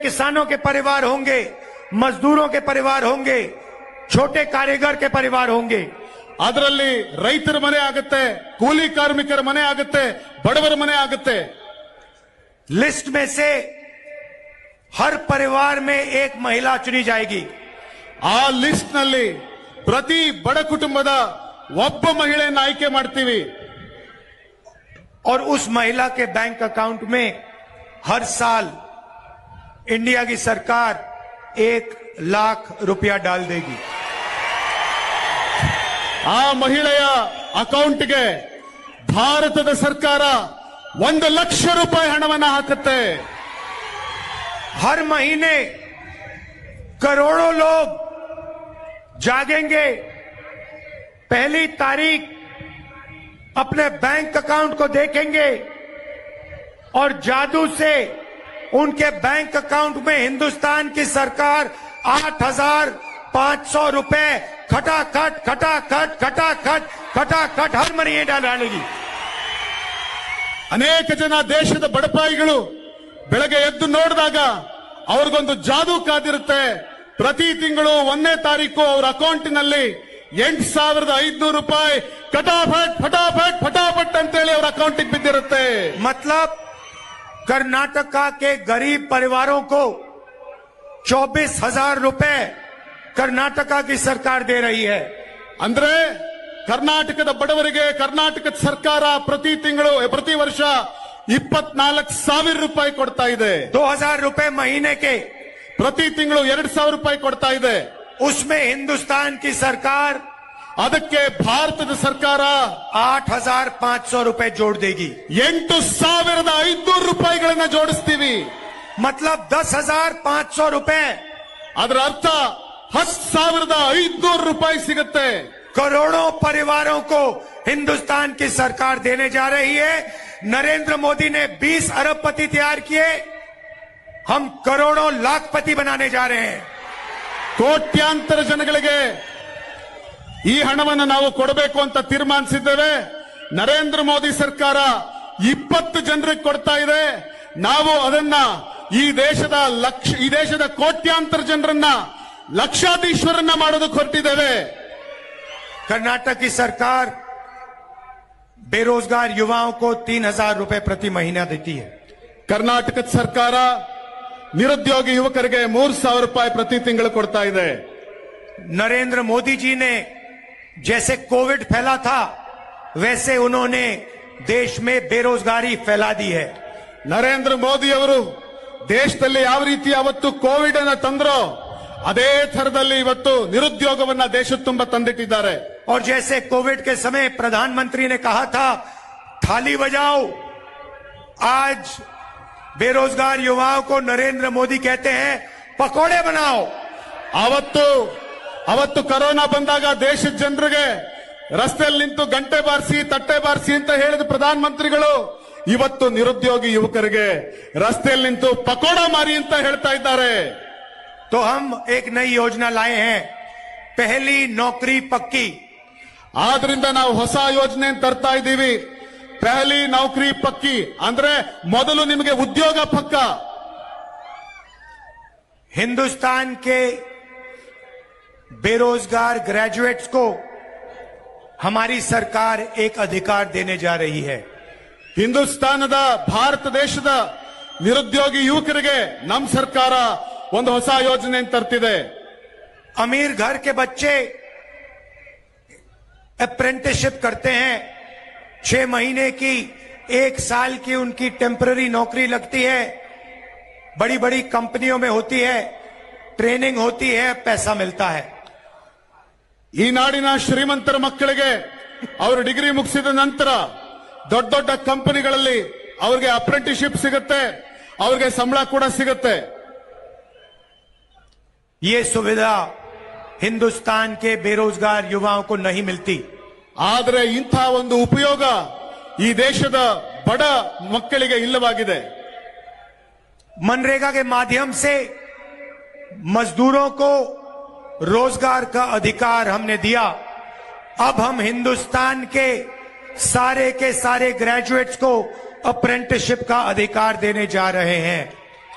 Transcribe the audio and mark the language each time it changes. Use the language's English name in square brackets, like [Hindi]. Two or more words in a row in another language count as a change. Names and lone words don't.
[Hindi] किसानों के परिवार होंगे, मजदूरों के परिवार होंगे, छोटे कारीगर के परिवार होंगे। [Kannada] ಅದರಲ್ಲಿ ರೈತರ ಮನೆ ಆಗುತ್ತೆ, ಕೂಲಿ ಕಾರ್ಮಿಕರ ಮನೆ ಆಗುತ್ತೆ, ಬಡವರ ಮನೆ ಆಗುತ್ತೆ। [Hindi] लिस्ट में से हर परिवार में एक महिला चुनी जाएगी। [Kannada] ಆ ಲಿಸ್ಟ್ ನಲ್ಲಿ ಪ್ರತಿ ಬಡ ಕುಟುಂಬದ ಒಬ್ಬ ಮಹಿಳೆಯನ್ನು ಆಯ್ಕೆ ಮಾಡ್ತೀವಿ। [Hindi] और उस महिला के [English] bank account [Hindi] में हर साल इंडिया की सरकार 1,00,000 रुपया डाल देगी। [Kannada] ಆ ಮಹಿಳೆಯ ಅಕೌಂಟ್ಗೆ ಭಾರತದ ಸರ್ಕಾರ 1,00,000 ರೂಪಾಯಿ ಹಣವನ್ನು ಹಾಕುತ್ತೆ। [Hindi] हर महीने करोड़ों लोग जागेंगे, पहली तारीख अपने [English] bank account [Hindi] को देखेंगे और जादू से उनके [English] bank account [Hindi] में हिंदुस्तान की सरकार 8,500 रुपए खटाखट खटाखट खटाखट खटाखट हर महीने डालेगी। [Kannada] ಅನೇಕ ಜನ ದೇಶದ ಬಡಪಾಯಿಗಳು ಬೆಳಗ್ಗೆ ಎದ್ದು ನೋಡಿದಾಗ ಅವ್ರಿಗೊಂದು ಜಾದೂ ಕಾದಿರುತ್ತೆ। ಪ್ರತಿ ತಿಂಗಳು 1ನೇ ತಾರೀಕು ಅವರ ಅಕೌಂಟ್ನಲ್ಲಿ 8,500 ರೂಪಾಯಿ ಫಟಾಫಟ್ ಫಟಾಫಟ್ ಫಟಾಫಟ್ ಅಂತೇಳಿ ಅವರ ಅಕೌಂಟಿಗೆ ಬಿದ್ದಿರುತ್ತೆ। [Hindi] मतलब कर्नाटका के गरीब परिवारों को 24,000 रुपए कर्नाटका की सरकार दे रही है। [Kannada] ಅಂದ್ರೆ ಕರ್ನಾಟಕದ ಬಡವರಿಗೆ ಕರ್ನಾಟಕದ ಸರ್ಕಾರ ಪ್ರತಿ ತಿಂಗಳು ಪ್ರತಿ ವರ್ಷ 24,000 ರೂಪಾಯಿ ಕೊಡ್ತಾ ಇದೆ। [Hindi] 2,000 रुपए महीने के, [Kannada] ಪ್ರತಿ ತಿಂಗಳು 2,000 ರೂಪಾಯಿ ಕೊಡ್ತಾ ಇದೆ। [Hindi] उसमें हिंदुस्तान की सरकार [Kannada] ಅದಕ್ಕೆ ಭಾರತದ ಸರ್ಕಾರ [Hindi] 8,500 रुपए जोड़ देगी। [Kannada] 8,500 ರೂಪಾಯಿಗಳನ್ನ ಜೋಡಿಸ್ತೀವಿ। [Hindi] मतलब 10,500 रुपए, [Kannada] ಅದರ ಅರ್ಥ 10,500 ರೂಪಾಯಿ ಸಿಗುತ್ತೆ। [Hindi] करोड़ों परिवारों को हिंदुस्तान की सरकार देने जा रही है। नरेंद्र मोदी ने 20 अरबपति तैयार किए, हम करोड़ों लाखपति बनाने जा रहे हैं। [Kannada] ಕೋಟ್ಯಾಂತರ ಜನಗಳಿಗೆ ಈ ಹಣವನ್ನು ನಾವು ಕೊಡಬೇಕು ಅಂತ ತೀರ್ಮಾನಿಸಿದ್ದೇವೆ। ನರೇಂದ್ರ ಮೋದಿ ಸರ್ಕಾರ 20 ಜನರಿಗೆ ಕೊಡ್ತಾ ಇದೆ। ನಾವು ಅದನ್ನ ಈ ದೇಶದ ಕೋಟ್ಯಾಂತರ ಜನರನ್ನ ಲಕ್ಷಾಧೀಶ್ವರನ್ನ ಮಾಡೋದಕ್ಕೆ ಹೊರಟಿದ್ದೇವೆ। [Hindi] कर्नाटक की सरकार बेरोजगार युवाओं को 3,000 रुपए प्रति महीना देती है। [Kannada] ಕರ್ನಾಟಕದ ಸರ್ಕಾರ ನಿರುದ್ಯೋಗಿ ಯುವಕರಿಗೆ 3,000 ರೂಪಾಯಿ ಪ್ರತಿ ತಿಂಗಳು ಕೊಡ್ತಾ ಇದೆ। [Hindi] नरेंद्र मोदी जी ने जैसे कोविड फैला था वैसे उन्होंने देश में बेरोजगारी फैला दी है। [Kannada] ನರೇಂದ್ರ ಮೋದಿ ಅವರು ದೇಶದಲ್ಲಿ ಯಾವ ರೀತಿ ಅವತ್ತು ಕೋವಿಡ್ ಅನ್ನು ತಂದ್ರೋ ಅದೇ ಥರದಲ್ಲಿ ಇವತ್ತು ನಿರುದ್ಯೋಗವನ್ನ ದೇಶದ ತುಂಬ ತಂದಿಟ್ಟಿದ್ದಾರೆ। [Hindi] और जैसे कोविड के समय प्रधानमंत्री ने कहा था थाली बजाओ, आज बेरोजगार युवाओं को नरेंद्र मोदी कहते हैं पकोड़े बनाओ। [Kannada] ಅವತ್ತು ಕೊರೋನಾ ಬಂದಾಗ ದೇಶದ ಜನರಿಗೆ ರಸ್ತೆಯಲ್ಲಿ ನಿಂತು ಗಂಟೆ ಬಾರಿಸಿ ತಟ್ಟೆ ಬಾರಿಸಿ ಅಂತ ಹೇಳಿದ ಪ್ರಧಾನಮಂತ್ರಿಗಳು ಇವತ್ತು ನಿರುದ್ಯೋಗಿ ಯುವಕರಿಗೆ ರಸ್ತೆಯಲ್ಲಿ ನಿಂತು ಪಕೋಡ ಮಾರಿ ಅಂತ ಹೇಳ್ತಾ ಇದ್ದಾರೆ। [Hindi] तो हम एक नई योजना लाए हैं, पहली नौकरी पक्की। [Kannada] ಆದ್ರಿಂದ ನಾವು ಹೊಸ ಯೋಜನೆ ತರ್ತಾ ಇದ್ದೀವಿ। [Hindi] पहली नौकरी पक्की [Kannada] ಅಂದ್ರೆ ಮೊದಲು ನಿಮಗೆ ಉದ್ಯೋಗ ಪಕ್ಕ। [Hindi] हिंदुस्तान के बेरोजगार ग्रेजुएट्स को हमारी सरकार एक अधिकार देने जा रही है। [Kannada] ಹಿಂದೂಸ್ತಾನದ ಭಾರತ ದೇಶದ ನಿರುದ್ಯೋಗಿ ಯುವಕರಿಗೆ ನಮ್ಮ ಸರ್ಕಾರ ಒಂದು ಹೊಸ ಯೋಜನೆ ತರ್ತಿದೆ। [Hindi] अमीर घर के बच्चे अप्रेंटिसशिप करते हैं, 6 महीने की 1 साल की उनकी टेम्पररी नौकरी लगती है, बड़ी बड़ी कंपनियों में होती है, ट्रेनिंग होती है, पैसा मिलता है। [Kannada] ಈ ನಾಡಿನ ಶ್ರೀಮಂತರ ಮಕ್ಕಳಿಗೆ ಅವರು ಡಿಗ್ರಿ ಮುಗಿಸಿದ ನಂತರ ದೊಡ್ಡ ದೊಡ್ಡ ಕಂಪನಿಗಳಲ್ಲಿ ಅವರಿಗೆ ಅಪ್ರೆಂಟಿಸ್ಶಿಪ್ ಸಿಗುತ್ತೆ, ಅವರಿಗೆ ಸಂಬಳ ಕೂಡ ಸಿಗುತ್ತೆ। [Hindi] ये सुविधा हिंदुस्तान के बेरोजगार युवाओं को नहीं मिलती। [Kannada] ಆದರೆ ಇಂಥ ಒಂದು ಉಪಯೋಗ ಈ ದೇಶದ ಬಡ ಮಕ್ಕಳಿಗೆ ಇಲ್ಲವಾಗಿದೆ। [Hindi] मनरेगा के माध्यम से मजदूरों को रोजगार का अधिकार हमने दिया। अब हम हिंदुस्तान के सारे ग्रेजुएट्स को अप्रेंटिसशिप का अधिकार देने जा रहे हैं।